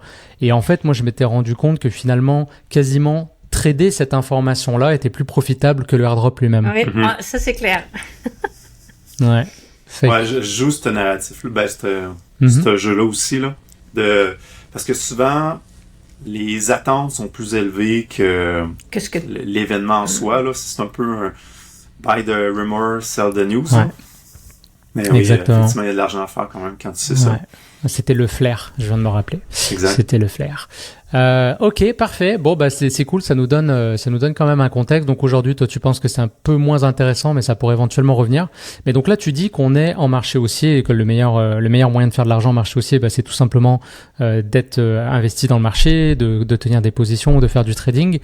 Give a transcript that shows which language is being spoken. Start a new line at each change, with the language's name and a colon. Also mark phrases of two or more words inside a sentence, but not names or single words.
French: Et en fait, moi, je m'étais rendu compte que finalement, quasiment trader cette information-là était plus profitable que le airdrop lui-même. Oui, ça c'est clair. Ouais. Ouais, je joue ce narratif-là, ce jeu-là aussi, là, parce que souvent, les attentes sont plus élevées que l'événement en soi. Là. C'est un peu un
English: buy the rumor, sell the news.
French: Ouais. Mais oui, exactement. Effectivement, il y a de l'argent à faire quand même quand tu sais ça. Ouais. C'était le flair, je viens de me rappeler. Exact. C'était le flair. Ok, parfait. Bon, c'est cool. Ça nous donne quand même un contexte. Donc aujourd'hui, toi, tu penses que c'est un peu moins intéressant, mais ça pourrait éventuellement revenir. Mais donc là, tu dis qu'on est en marché haussier et que le meilleur moyen de faire de l'argent en marché haussier, c'est tout simplement d'être investi dans le marché, de tenir des positions, de faire du trading.